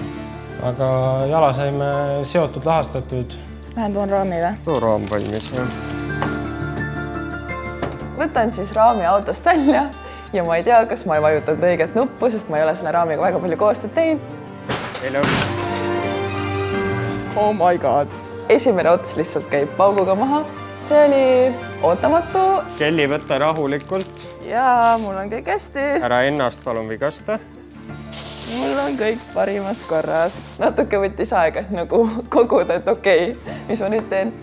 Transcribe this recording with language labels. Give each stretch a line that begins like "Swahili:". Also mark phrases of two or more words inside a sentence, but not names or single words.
Estonian: Aga jala saime seotud, lahastatud. Lähen toon raami või? Too raam valmis, jah. Võtan siis raami autost välja ja ma ei tea, kas ma ei vajutanud õiget nuppu, sest ma ei ole selle raamiga väga palju koostööd teinud. Hello.
English: Oh my god.
Estonian: esimene ots lihtsalt käib pauguga maha. See oli ootamatu. Kelly, võta rahulikult. Jaa, mul on kõik hästi. Ära ennast palun vigasta. Mul on kõik parimas korras. Natuke võttis aega nagu koguda, et okei, mis ma nüüd teen.